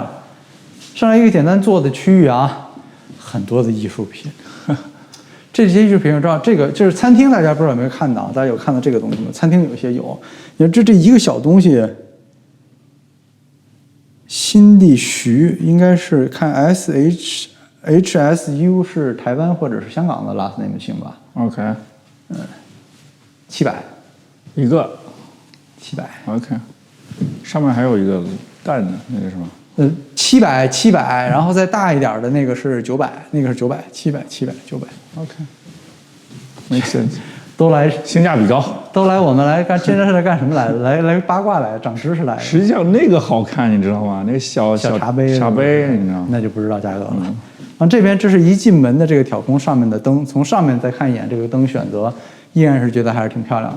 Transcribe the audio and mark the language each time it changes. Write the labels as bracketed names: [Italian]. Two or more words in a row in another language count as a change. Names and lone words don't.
[Chinese] 上來一個簡單坐的區域啊，很多的藝術品。這些藝術品我知道，这個就是餐廳，大家不知道有沒有看到？大家有看到這個東西嗎？餐廳有些有。你看這一個小東西，新地徐應該是看 HSU 是台灣或者是香港的 [English] last name [Chinese] 姓吧？OK， 700 一個，700。 OK， 上面還有一個蛋呢，那個是嗎？700，然後再大一點的那個是900，那個是900，700，900。 [English] Make sense。 [Chinese] 都來性價比高，都來我們來幹，今天是来幹什麼來的？來八卦来，長知識來。實際上那個好看，你知道嗎？那個小茶杯，你知道嗎？那就不知道價格了。這邊這是一進門的這個挑空上面的燈，從上面再看一眼這個燈選擇，依然是覺得還是挺漂亮的。